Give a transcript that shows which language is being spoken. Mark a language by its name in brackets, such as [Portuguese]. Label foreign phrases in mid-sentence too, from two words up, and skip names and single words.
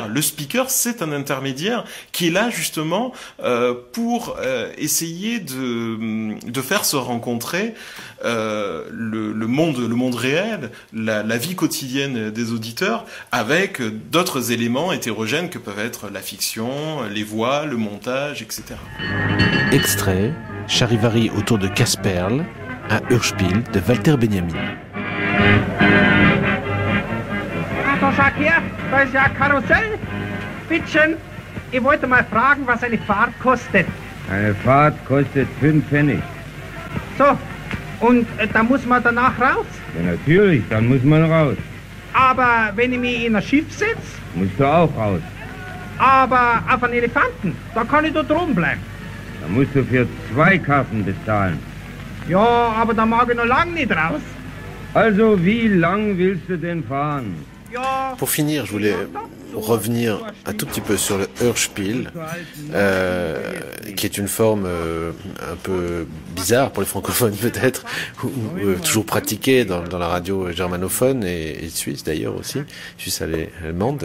[French] Le speaker, c'est un intermédiaire qui est là justement pour essayer de faire se rencontrer le monde réel, la vie quotidienne des auditeurs, avec d'autres éléments hétérogènes que peuvent être la fiction, les voix, le montage, etc. Extrait, Charivari autour de Casperle, un Hörspiel de Walter Benjamin. [German] Doch schau her, da ist ja ein Karussell. Bittchen, ich wollte mal fragen, was eine Fahrt kostet. Eine Fahrt kostet 5 Pfennig. So, und da muss man danach raus? Ja, natürlich, dann muss man raus. Aber wenn ich mich in ein Schiff setze? Musst du auch raus. Aber auf einen Elefanten, da kann ich da drum bleiben. Da musst du für 2 Karten bezahlen. Ja, aber da mag ich noch lange nicht raus. Also, wie lang willst du denn fahren? [French] Pour finir, je voulais revenir un tout petit peu sur le Hörspiel, qui est une forme un peu bizarre pour les francophones peut-être, ou toujours pratiquée dans la radio germanophone et suisse d'ailleurs aussi, suisse allemande.